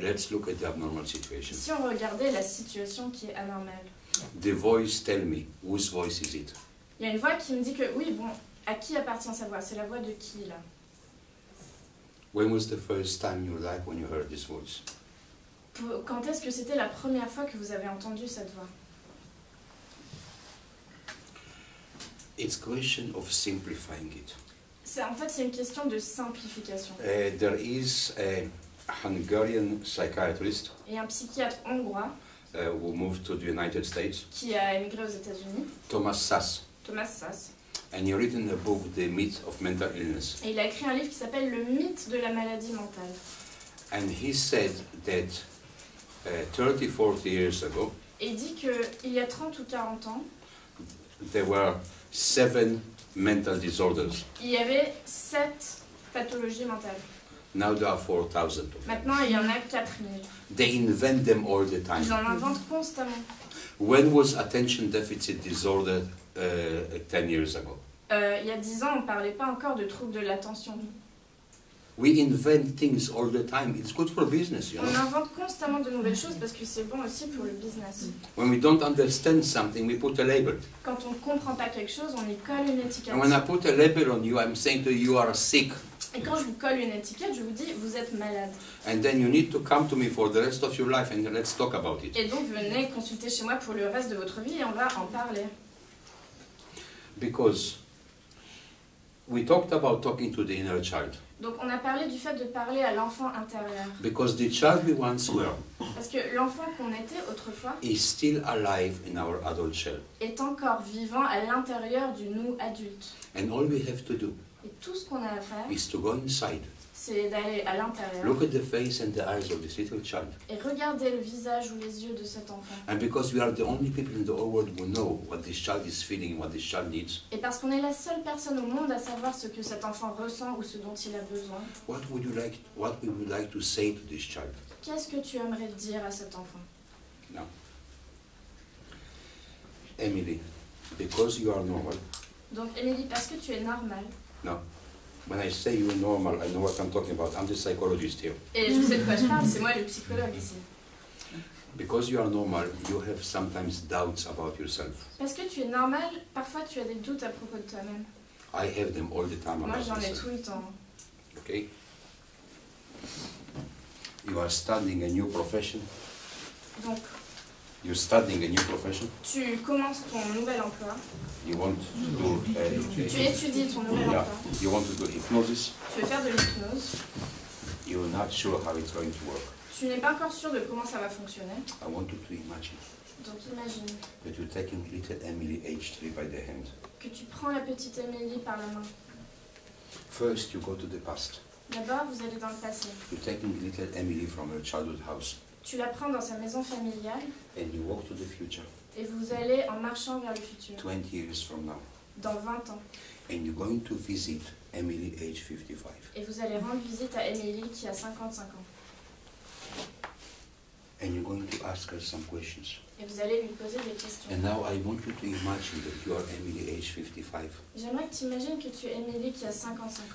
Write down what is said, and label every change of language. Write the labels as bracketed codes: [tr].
[en] Let's look at the abnormal situation. [fr] Si on regardait la situation qui est anormale, [en] The voice tell me, whose voice is it? [fr] il y a une voix qui me dit que oui, bon, à qui appartient sa voix? C'est la voix de qui là? [en] When was the first time in your life when you heard this voice? [fr] Quand est-ce que c'était la première fois que vous avez entendu cette voix? [en] It's a question of simplifying it. [fr] En fait, c'est une question de simplification. [en] There is Hungarian psychiatrist [fr] et un psychiatre hongrois [en] who moved to the United States, [fr] qui a émigré aux États-Unis, [en] Thomas Sass. [fr] Thomas Sass. [en] And he written a book, The Myth of Mental Illness. [fr] Et il a écrit un livre qui s'appelle Le mythe de la maladie mentale. [en] And he said that 30, 40 years ago, [fr] Et il dit qu'il y a 30 ou 40 ans, [en] there were 7 mental disorders. [fr] il y avait 7 pathologies mentales. [en] Now there are 4,000. [fr] Maintenant, il y en a 4000. [en] They invent them all the time. [fr] Ils en inventent constamment. [en] When was attention deficit disorder 10 years ago? [fr] Il y a 10 ans, on ne parlait pas encore de troubles de l'attention. [en] We invent things all the time. It's good for business, you [fr] On [en] know. [fr] invente constamment de nouvelles choses parce que c'est bon aussi pour le business. [en] When we don't understand something, we put a label. [fr] Quand on ne comprend pas quelque chose, on y colle une étiquette. [en] And when I put a label on you, I'm saying to you, you are sick. [fr] Et quand je vous colle une étiquette, je vous dis, vous êtes malade. [en] And then you need to come to me for the rest of your life and let's talk about it. [fr] Et donc, venez consulter chez moi pour le reste de votre vie et on va en parler. [en] Because we talked about talking to the inner child. [fr] Donc, on a parlé du fait de parler à l'enfant intérieur. [en] Because the child we once were [fr] Parce que l'enfant qu'on était autrefois [en] is still alive in our adult shell. [fr] est encore vivant à l'intérieur du nous adulte. [en] And all we have to do [fr] Et tout ce qu'on a à faire, [en] is to go inside, [fr] c'est d'aller à l'intérieur [en] look at the face and the eyes of this little child. [fr] et regarder le visage ou les yeux de cet enfant. [en] And because we are the only people in the whole world who know what this child is feeling, what this child needs, [fr] Et parce qu'on est la seule personne au monde à savoir ce que cet enfant ressent ou ce dont il a besoin, [en] what we would like to say to this child? [fr] qu'est-ce que tu aimerais dire à cet enfant? [en] Now, Emily, because you are normal. [fr] Donc, Émilie, parce que tu es normale, [en] Now, when I say you're normal, I know what I'm talking about. I'm the psychologist here. [fr] et je sais de quoi je parle, c'est moi le psychologue ici. [en] Because you are normal, you have sometimes doubts about yourself. [fr] Parce que tu es normale, parfois tu as des doutes à propos de toi-même. [en] I have them all the time [fr] Moi, [en] about [fr] j'en ai [en] myself. [fr] tout le temps. [en] Okay? You are studying a new profession. [fr] Donc, [en] You're studying a new profession. [fr] tu commences ton nouvel emploi, [en] You want to do [fr] tu étudies ton nouvel [en] yeah. [fr] emploi, [en] You want to do hypnosis. [fr] tu veux faire de l'hypnose, [en] You're not sure how it's going to work. [fr] tu n'es pas encore sûr de comment ça va fonctionner. [en] I want you to imagine [fr] Donc, imagine [en] that you're taking little Emily, age 3, by the hand. [fr] que tu prends la petite Émilie par la main. [en] First, you go to the past. [fr] D'abord, vous allez dans le passé. [en] You're taking little Emily from her childhood house, [fr] Tu la prends dans sa maison familiale [en] and you walk to the future, [fr] et vous allez en marchant vers le futur, [en] 20 years from now, [fr] dans 20 ans. [en] and you're going to visit Emily, age 55. [fr] Et vous allez rendre visite à Émilie qui a 55 ans. [en] And you're going to ask her some questions. [fr] Et vous allez lui poser des questions. [en] And now I want you to imagine that you are Emily, age 55, [fr] J'aimerais que tu imagines que tu es Émilie qui a 55